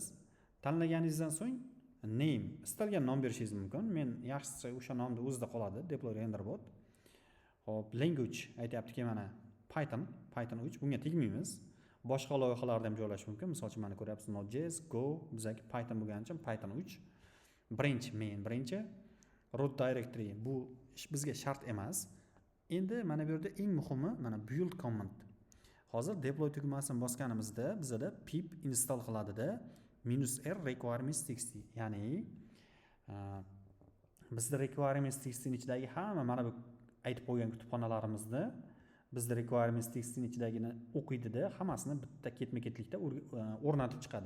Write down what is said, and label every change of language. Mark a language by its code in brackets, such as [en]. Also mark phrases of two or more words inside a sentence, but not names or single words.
[uz] Tanlaganingizdan so'ng name, istalgan nom berishingiz mumkin. Men yaxshisi o'sha nomda o'zida qoladi, [en] deploy render bot. [uz] Xo'p, language aytayaptiki, mana Python 3 bunga tegmaymiz. Boshqa loyihalarda ham joylash mumkin. Misol uchun mana ko'ryapsiz, Node.js, Go, bizga Python bo'lgani uchun Python 3. [en] Branch main, [uz] birinchi [en] root directory [uz] bu bizga shart emas. Endi mana bu yerda eng muhimi mana [en] build command. [uz] Hozir deploy tugmasini bosganimizda bizda [en] pip install [uz] qiladida -r [en] requirements txt, [uz] ya'ni bizda requirements txtning ichidagi hamma mana bu aytib qo'ygan kutubxonalarimizni bizda requirements txtning ichidagini o'qiydida, hammasini bitta ketma-ketlikda o'rnatib chiqadi.